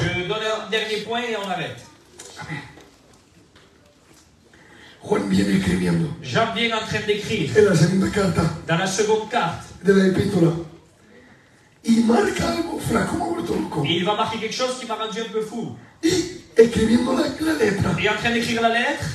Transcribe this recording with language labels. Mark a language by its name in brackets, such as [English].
[French] Je donne un dernier point et on arrête. [Spanish] Amén. Juan viene escribiendo [French] Jean vient en train d'écrire [Spanish] en la segunda carta [French] dans la seconde carte. [Spanish] de la epístola y marca algo flaco, me ha vuelto loco. [French] Et il va marquer quelque chose qui m'a rendu un peu fou. [Spanish] Y escribiendo la letra, [French] Et en train d'écrire la lettre,